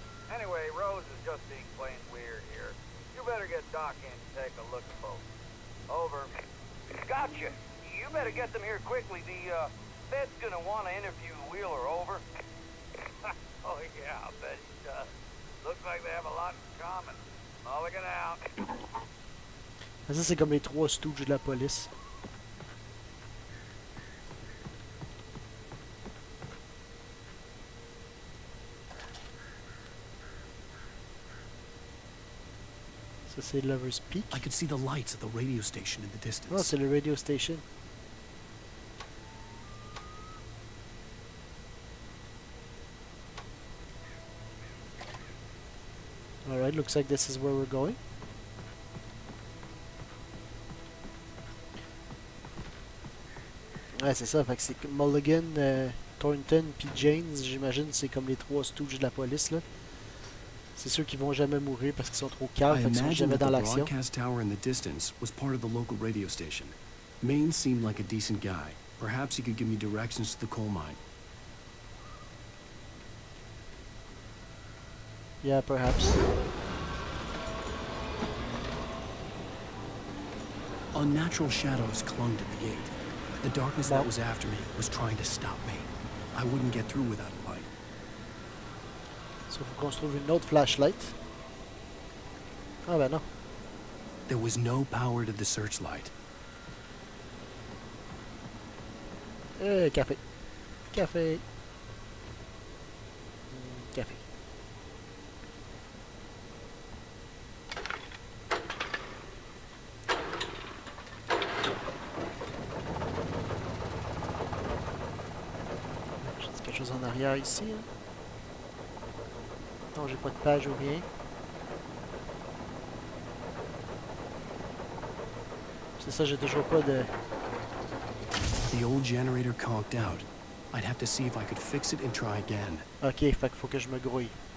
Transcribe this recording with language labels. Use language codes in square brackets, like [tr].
[en] Anyway, Rose is just being plain weird here. You better get Doc in to take a look at both. Over. Gotcha. You better get them here quickly. The, Fed's gonna want to interview Wheeler. Over. Oh, yeah, I bet he does. Looks like they have a lot in common. Mulligan out. [fr] Ça, c'est comme les trois stooges de la police. Ça, c'est Lover's Peak. [en] I could see the lights at the radio station in the distance. [fr] Oh, c'est le [en] radio station. Alright, looks like this is where we're going. [fr] Ouais, c'est ça. Fait que c'est Mulligan, Thornton puis James, j'imagine, c'est comme les trois stooges de la police, là. C'est ceux qui vont jamais mourir parce qu'ils sont trop calmes, fait qu'ils sont jamais dans l'action. [en] The broadcast tower in the distance was part of the local radio station. Maine seemed like a decent guy. Perhaps he could give me directions to the coal mine. Yeah, perhaps. Unnatural shadows clung to the gate. The darkness that was after me was trying to stop me. I wouldn't get through without a light. [fr] So, faut qu'on se trouve une autre flashlight. Ah ben non. [en] There was no power to the searchlight. [fr] Café. Café. Café. J'ai dit quelque chose en arrière ici. Hein? Non, j'ai pas de page ou rien. C'est ça, j'ai toujours pas de... [en] The old generator conked out. I'd have to see if I could fix it and try again. [fr] Ok, fait qu'il faut que je me grouille.